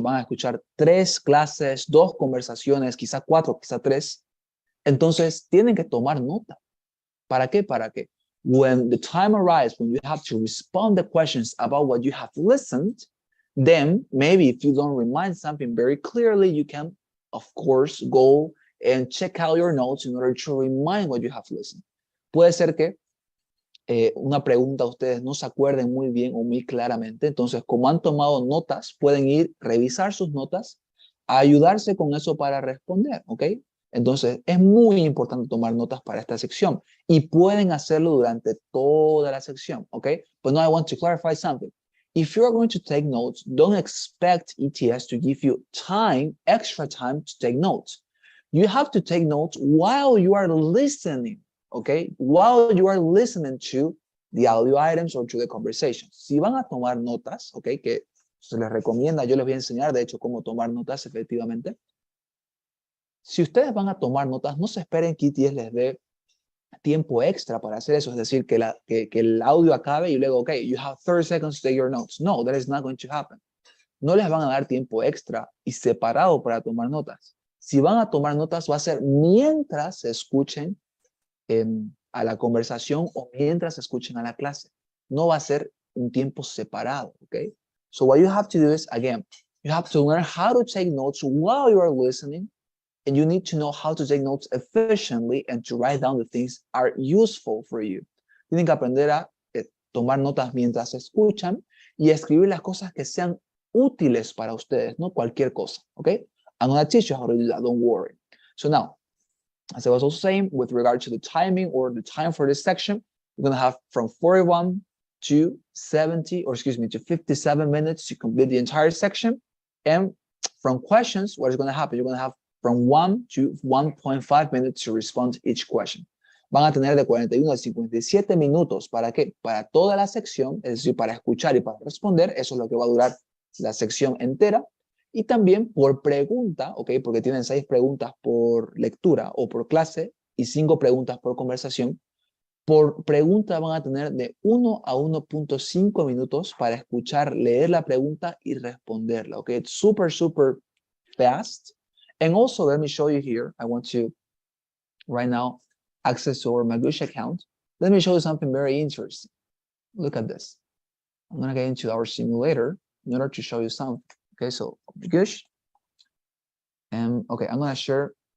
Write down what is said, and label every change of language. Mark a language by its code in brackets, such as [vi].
[es] Van a escuchar 3 clases, 2 conversaciones, quizá 4, quizá 3. Entonces, tienen que tomar nota. ¿Para qué? Para que [en] when the time arrives, when you have to respond the questions about what you have listened, then maybe if you don't remind something very clearly, you can, of course, go and check out your notes in order to remind what you have listened. [es] Puede ser que una pregunta ustedes no se acuerden muy bien o muy claramente, entonces como han tomado notas, pueden ir, revisar sus notas, a ayudarse con eso para responder, ¿ok? Entonces es muy importante tomar notas para esta sección y pueden hacerlo durante toda la sección, ¿ok? [en] But now I want to clarify something. If you're going to take notes, don't expect ETS to give you time, extra time to take notes. You have to take notes while you are listening, okay? While you are listening to the audio items or to the conversation. [es] Si van a tomar notas, okay, que se les recomienda, yo les voy a enseñar, de hecho, cómo tomar notas efectivamente. Si ustedes van a tomar notas, no se esperen que ETS les dé tiempo extra para hacer eso, es decir, que el audio acabe y luego, okay, [en] you have 30 seconds to take your notes. No, that is not going to happen. [es] No les van a dar tiempo extra y separado para tomar notas. Si van a tomar notas, va a ser mientras escuchen a la conversación o mientras escuchen a la clase. No va a ser un tiempo separado, okay? [en] So what you have to do is, again, you have to learn how to take notes while you are listening, and you need to know how to take notes efficiently and to write down the things are useful for you. [es] Tienen que aprender a tomar notas mientras escuchan y escribir las cosas que sean útiles para ustedes, no cualquier cosa, okay? [en] I'm going to teach you how to do that, don't worry. So now, as I was also saying, with regard to the timing or the time for this section, you're going to have from 41 to 57 minutes to complete the entire section. And from questions, what is going to happen? You're going to have from 1 to 1.5 minutes to respond to each question. [es] Van a tener de 41 a 57 minutos. ¿Para qué? Para toda la sección, es decir, para escuchar y para responder. Eso es lo que va a durar la sección entera. Y también por pregunta, ¿ok? Porque tienen 6 preguntas por lectura o por clase y 5 preguntas por conversación. Por pregunta van a tener de 1 a 1.5 minutos para escuchar, leer la pregunta y responderla, ¿ok? [en] It's super, super fast. And also, let me show you here. I want to, right now, access our Magush account. Let me show you something very interesting. Look at this. I'm going to get into our simulator in order to show you something. Okay, so Magush. And okay, I'm going to share.